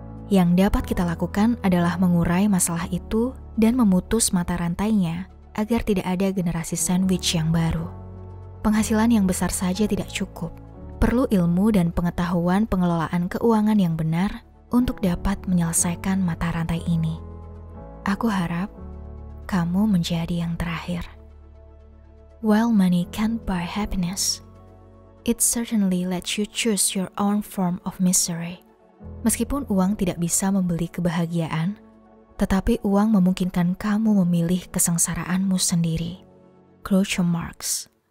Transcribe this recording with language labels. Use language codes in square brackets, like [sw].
[id] Yang dapat kita lakukan adalah mengurai masalah itu dan memutus mata rantainya agar tidak ada generasi sandwich yang baru. Penghasilan yang besar saja tidak cukup. Perlu ilmu dan pengetahuan pengelolaan keuangan yang benar untuk dapat menyelesaikan mata rantai ini. Aku harap kamu menjadi yang terakhir. [en] While money can't buy happiness, it certainly lets you choose your own form of misery. [id] Meskipun uang tidak bisa membeli kebahagiaan, tetapi uang memungkinkan kamu memilih kesengsaraanmu sendiri. Groucho Marx.